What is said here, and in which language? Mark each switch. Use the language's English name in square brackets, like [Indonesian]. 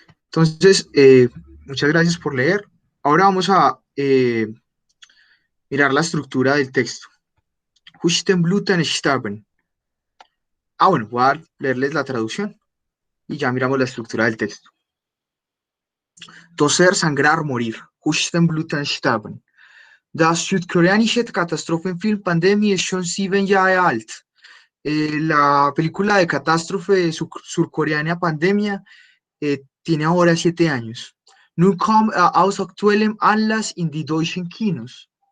[Spanish] Entonces, muchas gracias por leer. Ahora vamos a mirar la estructura del texto. [German] Hustenbluten sterben. [Spanish] Bueno, voy a leerles la traducción y ya miramos la estructura del texto. Toser, sangrar, morir. [German] Hustenbluten sterben. Das südkoreanische Katastrophenfilm Pandemie ist schon 7 Jahre alt. [Spanish] La película de catástrofe surcoreana Pandemia tiene ahora 7 años. [German] Nun kommt aus aktuellem Anlass in die deutschen Kinos.